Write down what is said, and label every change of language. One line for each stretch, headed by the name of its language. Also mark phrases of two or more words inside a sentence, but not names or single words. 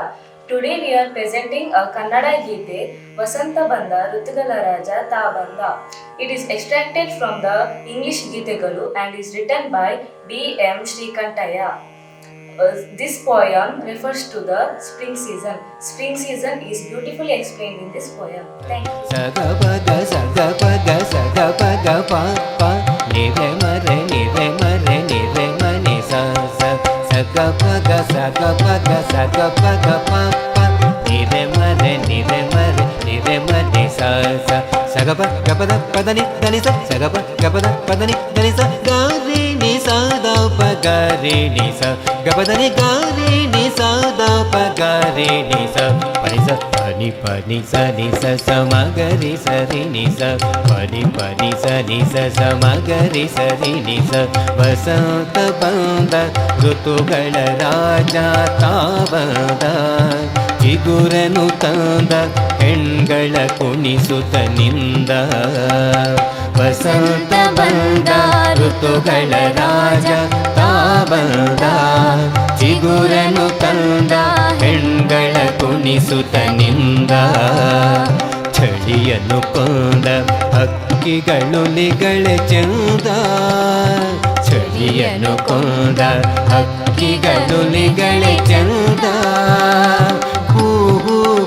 English: Today we are presenting a Kannada Geete, Vasanta Banda, Rutugala Raja, Ta Banda. It is extracted from the English Geetegalu and is written by B.M. Shrikantaya. This poem refers to the spring season. Spring season is beautifully explained in this poem. Thank you. Sagapaga sagapaga sagapaga pa pa nire mare nire mare nire mani sa sa sagapaga sagapaga sagapaga pa pa nire mare nire mare nire mani sa sa sagapaga pada padani dani sa sagapaga padani dani sa gari ni sa da pa gari ni sa gapadani gari ni sa da pa gari ni sa pani sa pani pani sa ni sa sama gari sa ri ni sa pani pani sa ni sa sama gari sa ri ni sa
Kannada: ವಸಂತ ಬಂದ ಋತುಗಳ ರಾಜ ತಾ ಬಂದ ಚಿಗುರನು ತಂದ ಹೆಣ್ಗಳ ಕುಣಿಸುತ್ತ ನಿಂದ ವಸಂತ ಬಂದ ಋತುಗಳ ರಾಜ ತಾ ಬಂದ ಚಿಗುರನು ತಂದ ಹೆಣ್ಗಳ ಕುಣಿಸುತ್ತ ನಿಂದ ಚಳಿಯನ್ನು ಕೊಂದ ಹಕ್ಕಿಗಳು ನಿಗಳೆ ಚಂದ ಚಳಿಯನ್ನು ಕೊಂದ ಹಕ್ಕಿಗಳು ನಿಗಳೆ ಚಂದ ಹೂವು